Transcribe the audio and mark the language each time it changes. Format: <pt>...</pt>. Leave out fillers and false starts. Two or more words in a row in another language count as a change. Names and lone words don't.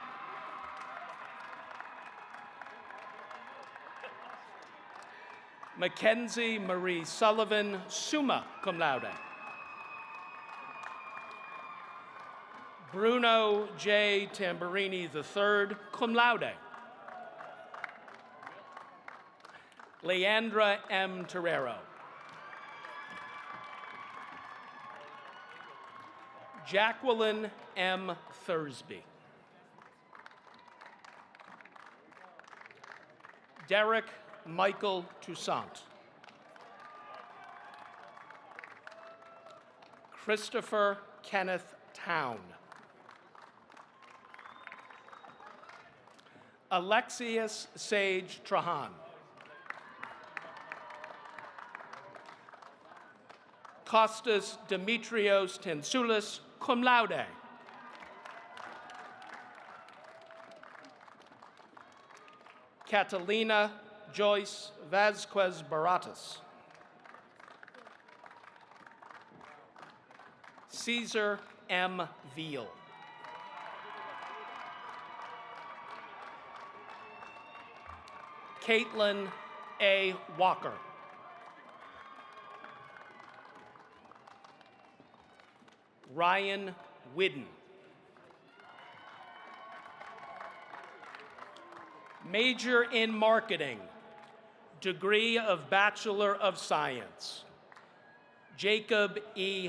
<en>Mackenzie Marie Sullivan,</en> <la>summa cum laude.</la> <en>Bruno J. Tamburini III,</en> <la>cum laude.</la> <en>Leandra M. Terrero. Jacqueline M. Thursby. Derek Michael Toussaint. Christopher Kenneth Town. Alexius Sage Trahan. Kostas Dimitrios Tensoulis,</en> <la>cum laude.</la> <en>Catalina Joyce Vasquez Baratas. Caesar M. Veal. Caitlin A. Walker. Ryan Whidden. Major in Marketing, degree of Bachelor of Science, Jacob E.</en>